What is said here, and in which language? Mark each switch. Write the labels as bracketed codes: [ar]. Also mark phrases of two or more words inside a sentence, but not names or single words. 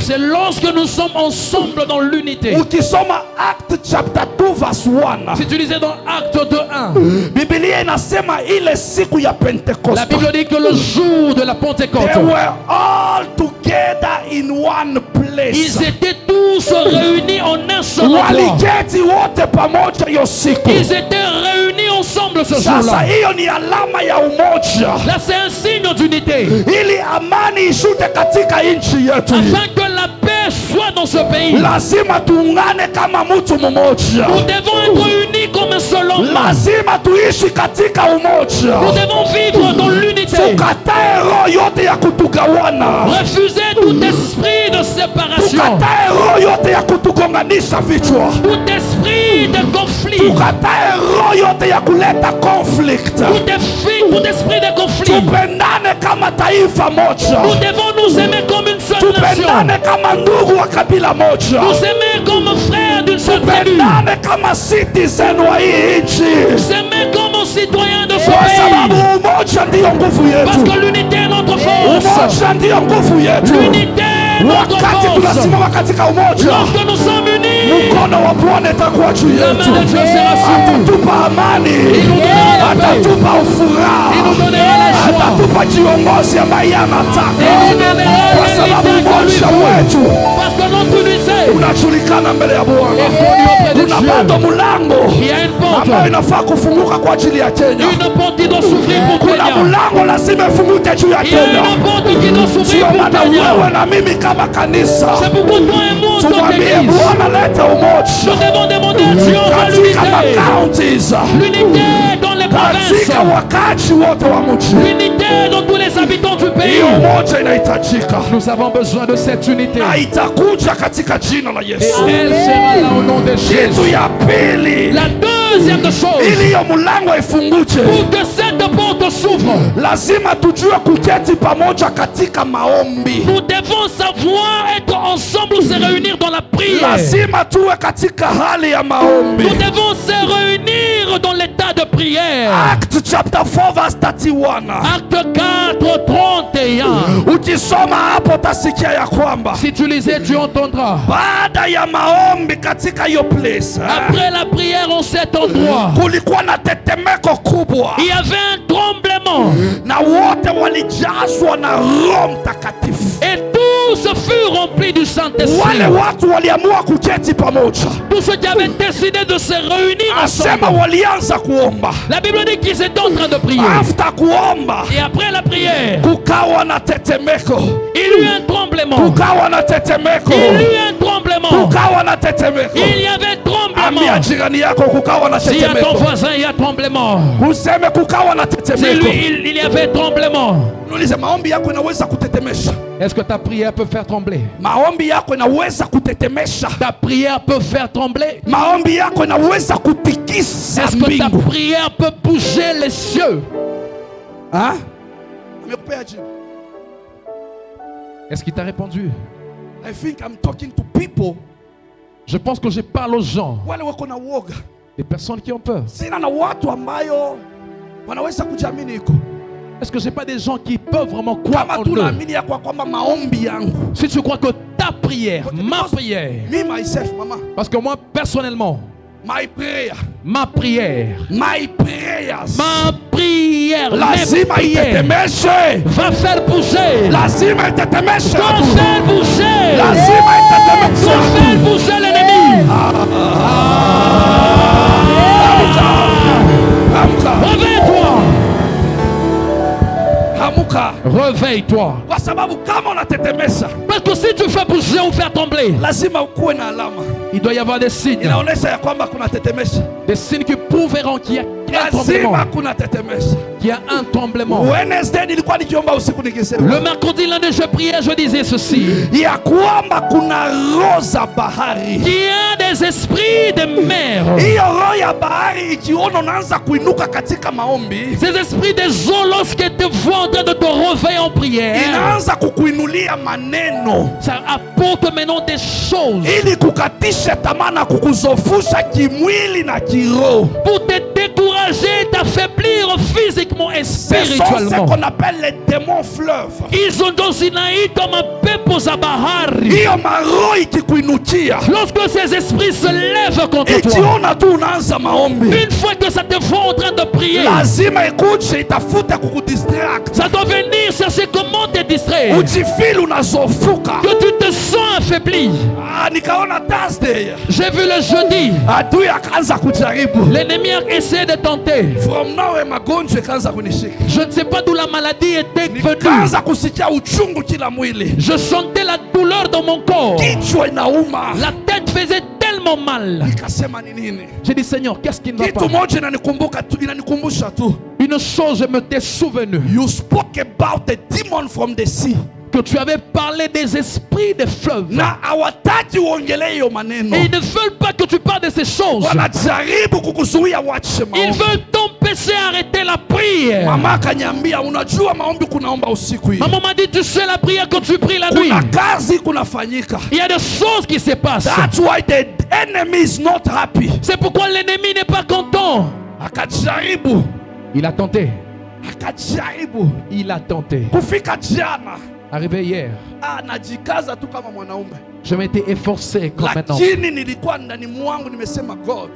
[fr] c'est lorsque nous sommes ensemble dans l'unité. [en] Ukisoma Act chapter 2 verse 1, [fr] Si tu lisais dans Acte 2:1, [sw] Biblia inasema ile siku ya [fr] la [sw] Pentecoste, [fr] Bible dit que le jour de la Pentecôte, [en] they were all together in one place. [fr] ils étaient tous réunis en un seul endroit. [sw] Waliketi wote pamoja hiyo siku. [fr] Ils étaient réunis ensemble ce [sw] Sasa [fr] jour-là. [sw] hiyo ni alama ya umoja, [fr] Là, c'est un signe d'unité. [sw] ili amani ishute katika nchi yetu. [fr] Afin que la paix soit dans ce pays, [sw] Lazima tuungane kama mtu mmoja, [fr] nous devons être unis comme un seul homme. [sw] lazima tuishi katika [fr] Nous [sw] umoja. [fr] devons vivre dans l'unité. [sw] Tukatae roho yote ya kutugawana, [fr] Refuser tout esprit de séparation, [sw] tukatae roho yote ya kutugonganisha vichwa, [fr] tout esprit de conflit, [sw] tukatae roho yote ya kuleta conflict. [fr] tout esprit de conflit. [sw] Tupendane kama taifa moja, [fr] Nous devons nous aimer comme une seule nation. [sw] tupendane kama ndugu wa kabila moja, [fr] Nous aimer comme frères d'une seule tribu. [sw] tupendane kama citizen wa hii nchi, [fr] S'aimer comme citoyens de ce [sw] kwa [fr] pays. [sw] sababu umoja ndiyo nguvu [fr] Parce [sw] yetu. [fr] que l'unité est notre force. [sw] Umoja ndiyo nguvu yetu. [fr] L'unité est notre [sw] Wakati [fr] force. [sw] tunasimama katika umoja, [fr] Lorsque nous sommes unis, [sw] mkono wa Bwana itakuwa juu [fr] la [sw] yetu, [fr] main de Dieu sera sur nous. [sw] atatupa amani, [fr] nous donnera la paix. [sw] atatupa ufuraha, [fr] Il nous donnera la joie. [sw] atatupa kiongozi ambaye anataka, [fr] Il nous donnera [sw] kwa sababu [fr] l'unité que lui [sw] umoja [fr] veut. [sw] wetu [fr] Parce que notre unité [sw] unajulikana mbele ya Bwana. [fr] est connue auprès de [sw] Kuna bado [fr] Dieu. [sw] mlango [fr] Il y a une porte, [sw] ambayo inafaa kufunguka kwa ajili ya Kenya. [fr] une porte qui doit s'ouvrir pour [sw] Kuna [fr] Kenya. [sw] mlango lazima ifunguke juu ya [fr] Il y a Kenya. une porte qui doit s'ouvrir [sw] Sio [fr] pour [sw] maana Kenya. wewe na mimi kama kanisa [fr] C'est pourquoi toi et moi, en tant [sw] tumwambie [fr] qu'église, [sw] Bwana lete [fr] nous [sw] umoja [fr] devons demander à Dieu dans [sw] katika [fr] l'unité. [sw] makauntis, [fr] L'unité dans les provinces. [sw] katika wakazi wote wa mji. [fr] L'unité dans tous les habitants du pays. [sw] Hiyo umoja inahitajika [fr] Nous avons besoin de cette unité. [sw] na itakuja katika jina la [fr] Et [sw] Yesu. [fr] elle sera là au nom de Jésus. [sw] Kitu ya pili, [fr] La deuxième chose, [sw] ili hiyo mlango ifunguke, [fr] pour que cette porte s'ouvre, [sw] lazima tujue kuketi pamoja katika maombi. [fr] nous devons savoir être ensemble ou se réunir dans la prière. [sw] Lazima tuwe katika hali ya [fr] Nous [sw] maombi. [fr] devons se réunir dans l'état de prière. [en] Act chapter 4 verse 31. [fr] Acte 4, 31. [sw] Ukisoma hapo utasikia ya kwamba [fr] Si tu lisais, tu entendras. [sw] baada ya maombi katika hiyo place, [fr] Après la prière en cet endroit, [sw] kulikuwa na tetemeko kubwa [fr] il y avait un tremblement [sw] na wote walijazwa na Roho Mtakatifu. [fr] et tous furent remplis du Saint-Esprit. [sw] Wale watu waliamua kuketi pamoja, [fr] Tous ceux qui avaient décidé de se réunir [sw] asema [fr] ensemble. [sw] walianza kuomba. [fr] La Bible dit qu'ils étaient en train de prier. [sw] After kuomba [fr] Et après la prière, [sw] kukawa na tetemeko, [fr] il y eut un tremblement. [sw] kukawa na tetemeko, [fr] Il y eut un tremblement. [sw] kukawa na tetemeko. [fr] Il y avait tremblement. [sw] Ambia jirani yako kukawa na [fr] Si à ton [sw] tetemeko. [fr] voisin il y a tremblement. [sw] Useme kukawa na [fr] C'est [sw] tetemeko. [fr] lui, il y avait tremblement. [sw] Nulize maombi yako inaweza kutetemesha. [fr] Est-ce que ta prière peut faire trembler? [sw] Maombi yako inaweza kutetemesha. [fr] Ta prière peut faire trembler? [sw] Maombi yako inaweza kutikisa [fr] Est-ce que ta [sw] mbingu. [fr] prière peut bouger les cieux? [sw] Ah? Amekupea jibu. [fr] Est-ce qu'il t'a répondu? [en] I think I'm talking to people [fr] Je pense que je parle aux gens, [sw] wale wako na uoga. [fr] des personnes qui ont peur. [sw] Sina na watu ambayo wanaweza kujiamini iko. [fr] Est-ce que j'ai pas des gens qui peuvent vraiment croire [sw] Kama [fr] en [sw] tu [fr] eux? [sw] naamini ya kwamba maombi yangu. [fr] Si tu crois que ta prière, ma prière, [en] Me myself, mama. [fr] parce que moi personnellement, [en] My prayer. [fr] ma prière, [en] My prayers. [fr] Ma prière, mes [sw] Lazima [fr] prières [sw] itetemeshe. [fr] va faire bouger. [sw] Lazima itetemeshe. [fr] Va faire bouger. [sw] Lazima itetemeshe. [fr] Va faire bouger l'ennemi. [sw] Amka. [fr] Réveille-toi. [sw] Amuka. [fr] Réveille-toi. [sw] Kwa sababu kama unatetemesha, [fr] Parce que si tu fais bouger ou faire trembler, [sw] lazima ukuwe na alama. [fr] il doit y avoir des signes. [sw] Inaonesha ya kwamba kuna tetemesha. [fr] des signes qui prouveront qu'il y a un tremblement. [sw] Lazima kuna tetemesha. [fr] Qu'il y a un tremblement. [sw] Wednesday nilikuwa nikiomba usiku nikisema [fr] Le mercredi, lundi, je priais, je disais ceci. [sw] ya kwamba kuna roho za bahari. [fr] Qu'il y a des esprits de mer. [sw] Hiyo roho ya bahari ikiona unaanza kuinuka katika maombi, [fr] Ces esprits des eaux, lorsqu'ils te voient en train de te réveiller en prière, [sw] inaanza kukuinulia maneno [fr] ça apporte maintenant des choses [sw] ili kukatisha tamaa na kukuzofusha kimwili na kiroho. [fr] pour te décourager, t'affaiblir physiquement et Ce sont ce spirituellement. qu'on appelle les démons fleuves. [sw] Hizo ndo zinaitwa mapepo za bahari. Hiyo maroho ikikuinukia, [fr] Lorsque ces esprits se lèvent contre toi, [sw] ikiona tu unaanza maombi, [fr] une fois que ça te voit en train de prier, [sw] lazima ikuje itafute kukudistract, [fr] ça doit venir chercher comment te distraire, [sw] ujifili unazofuka. [fr] que tu te sens affaibli. [sw] Nikaona Thursday [fr] J'ai vu le jeudi, [sw] adui akaanza kujaribu. [fr] l'ennemi a essayé de tenter. [en] From nowhere [sw] magonjwa ikaanza kunishika, [fr] Je ne sais pas d'où la maladie était venue. [sw] nikaanza kusikia uchungu kila mwili, [fr] Je sentais la douleur dans mon corps. [sw] kichwa inauma. [fr] La tête faisait tellement mal. [sw] Nikasema ni nini? [fr] J'ai dit Seigneur, qu'est-ce qui ne va [sw] Kitu [fr] pas? [sw] moja inanikumbusha tu, [fr] Une chose, je me t'ai souvenu [en] you spoke about a demon from the sea, [fr] Que tu avais parlé des esprits des fleuves. [sw] na hawataki uongelee hiyo maneno. [fr] Et ils ne veulent pas que tu parles de ces choses. [sw] Wanajaribu kukuzuia uache [fr] Ils [sw] maombi. [fr] veulent t'empêcher d'arrêter la prière. [sw] Mama akaniambia, unajua maombi kunaomba usiku hii, [fr] Maman m'a dit, tu sais la prière quand tu pries la nuit. [sw] kuna kazi kunafanyika. [fr] Il y a des choses qui se passent. [en] That's why the enemy is not happy. [fr] C'est pourquoi l'ennemi n'est pas content. [sw] Akajaribu, [fr] Il a tenté. [sw] akajaribu [fr] Il a tenté. [sw] kufika jana. [fr] Arrivé hier, [sw] Najikaza tu kama mwanaume, [fr] je m'étais efforcé comme un homme. [sw] lakini nilikuwa ndani mwangu nimesema, [en] God,